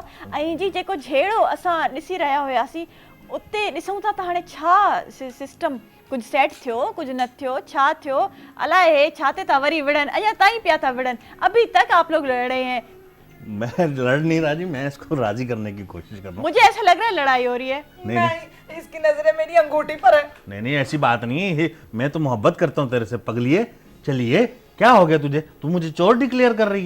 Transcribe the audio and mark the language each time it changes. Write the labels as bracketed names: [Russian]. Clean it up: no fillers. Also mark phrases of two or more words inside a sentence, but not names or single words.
[Sindhi] ऐं जी जेको जहिड़ो असां ॾिसी रहिया हुआसीं, उते ॾिसूं था त हाणे छा सिस्टम कुछ सेट थियो, कुछ न थियो, छा थियो अलाए हे छा ते था वरी विड़न, अञा ताईं पिया था विड़न। [Hindi] अभी तक आप लोग लड़ रहे हैं। मैं लड़ नहीं रहा जी, मैं इसको राजी करने की कोशिश कर रहा हूँ। मुझे ऐसा लग रहा है लड़ाई हो रही है। नहीं, इसकी नजरें मेरी अंगूठी पर है। नहीं, ऐसी बात नहीं है, मैं तो मोहब्बत करता हूँ तेरे से पगलिए। चलिए, क्या हो गया तुझे? तू मुझे चोर डिक्लेयर कर रही है?